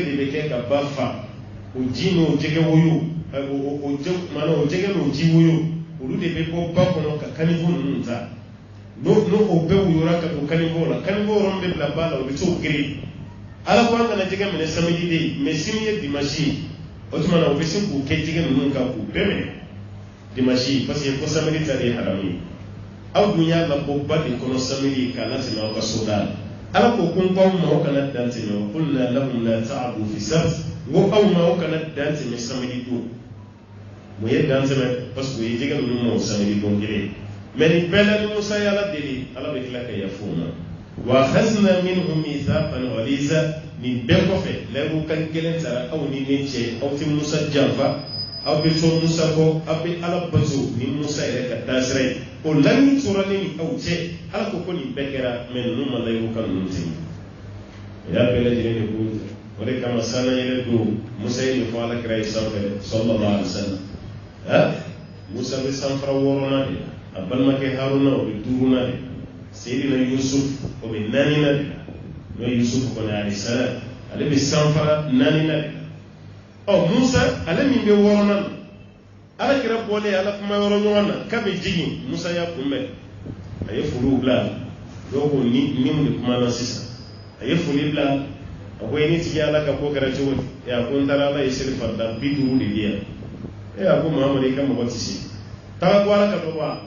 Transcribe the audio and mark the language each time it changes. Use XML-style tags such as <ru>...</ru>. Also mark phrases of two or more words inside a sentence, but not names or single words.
<bm>de bɛ kɛ ka ba fa o ji n'o jɛgɛ woyo o jɛgɛ n'o ji woyo olu de bɛ bɔ ba kɔnɔ ka kanibo ninnu ta n'o bɛɛ woyora ka don kanibo la kanibo yɔrɔ min bɛ bila ba la o bɛ t'o gere ala ko an kana jɛgɛ minɛ samedi de mɛ sini ye dimanche ye o tuma na o bɛ se k'o kɛ jɛgɛ ninnu kan k'u bɛɛ minɛ dimanche</bm> <fr>parce que</fr> <bm>ko samedi ta de ye haramu ye aw dun y'a labɔ ba de kɔnɔ samedi k'a latɛmɛ aw ka soda la ala ko ko n k'aw ma aw kana dan tɛmɛ</bm> <ar>وقلنا لهم لا تعدوا في السبت</ar> <bm>n ko aw ma aw kana dan tɛmɛ samedi don mun ye dan tɛmɛ</bm> <fr>parce que</fr> <bm>o ye jɛgɛ ninnu ma o samedi don kelen mɛ nin bɛɛ la ni Musa ye ala deli ala bɛ tila ka yafa o ma</bm> <ar>وأخذنا منهم ميثاقا غليظا</ar> <bm>nin bɛɛ kɔfɛ layiru ka gɛlɛn tara aw ni ne cɛ aw tɛ Musa janfa aw bɛ to Musa kɔ aw bɛ ala bato ni Musa yɛrɛ ka taasira ye o layiru tora ne ni aw cɛ ala ko nin bɛɛ kɛra mɛ ninnu ma layiru ka ninnu tɛmɛ o y'a bɛɛ lajɛlen de ko o de kama sanna yɛrɛ don Musa ye nin fɔ ala kira ye sanfɛ</bm> <ar>صلى الله عليه وسلم</ar> <bm>Musa bɛ sanfara 6nan de la a balimakɛ Haruna o bɛ 5nan de la Seydina Yusuf o bɛ 4nan de la n'o ye Yusuf kɔni</bm> <ar>عليه السلام</ar> <bm>ale bɛ sanfara 4nan de la Musa ale min bɛ 6nan ala kira bɔlen ala kuma yɔrɔ ɲɔgɔn na k'a bɛ jigin Musa y'a kunbɛn a ye foliw bila dɔw ko ni mun de kumana sisan a ye foli bila a ko ni tigi ala ka ko kɛra cogo di a ko n taara ala ye seli farida 50 de di yan a ko Muhamadu i ka mɔgɔ tɛ se taga ko ala ka dɔ bɔ</bm>